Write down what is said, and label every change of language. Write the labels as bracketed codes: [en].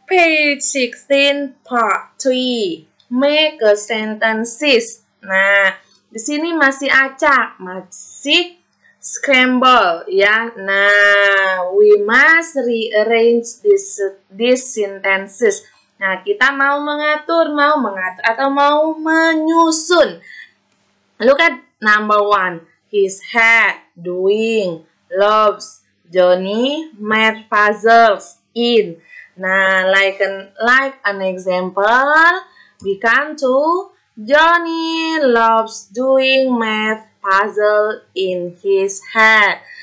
[en] Page 16 part 3. Make a sentences. [id] Nah, di sini masih acak, masih scramble ya. [en] Nah, we must rearrange these sentences. [id] Nah, kita mau mengatur atau mau menyusun. [en] Look at number 1. His head doing loves Johnny math puzzles in. Nah, like an example, we come to Johnny loves doing math puzzle in his head.